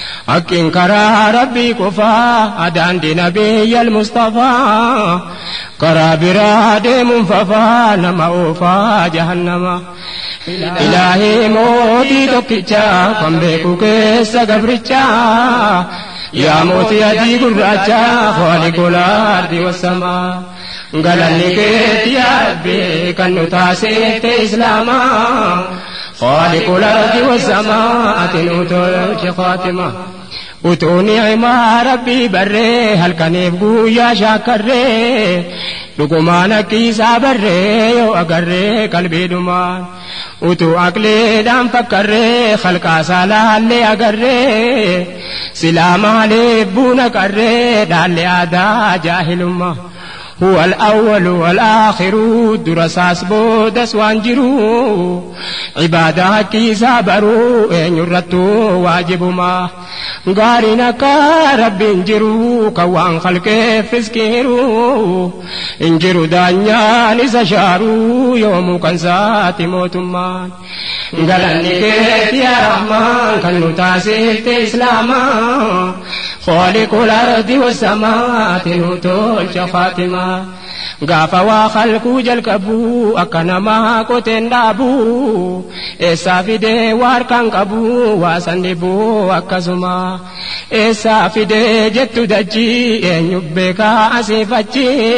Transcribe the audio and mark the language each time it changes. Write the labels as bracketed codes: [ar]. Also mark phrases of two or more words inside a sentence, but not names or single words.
[om] Haqqiin karaa Rabbii qofaa, daandii Nabiyyal Mustafaa. Karaa biraa deemuun fafaa, nama oofaa jahannama. Ilaahii mootii tokkicha, kan beeku keessa gabricha. Yaa mootii adii gurraacha, [ar] خالق الأرض والسماء. [om] Galanni keeti yaa Rabbi, kan nu taasifte Islaama. [ar] خالق الأرض والسماء، [om] ati nu tolche Faatima. Utuu ni'imaa Rabbii barree, halkaniif guyyaa shaakkarree, dhugumaan akki isaa barree, yoo agarree qalbii dhumaan. Utuu aqleedhaan fakkarree, halkaa isaa laallee agarree, silaa maaliif buuna qarree, dhaallee aadaa jaahilummaa. [ar] هو الأول والآخر، [om] dura isaas boodas waan jiru. Ibaadaa haqqi isaa baruu eenyurrattuu waajibuma. Gaariin akka Rabbiin jiru, kan waan khalqeef riskiiru. Hin jiru daanyaan isa shaaru, yoomuu kan saati mootummaan. Galanni keeti yaa Rahmaan, kan nu taasifte Islaama. [ar] خالق الأرض والسماء، [om] ati nu tolche Faatima. Gaafa waa khalquu jalqabu, akka namaa qoteen dhaabu. Eessaa fidee waa harkaan qabu, waa san dhibu akkasuma. Eessaa fidee jettu dachii, eenyu beekaa asiif achi.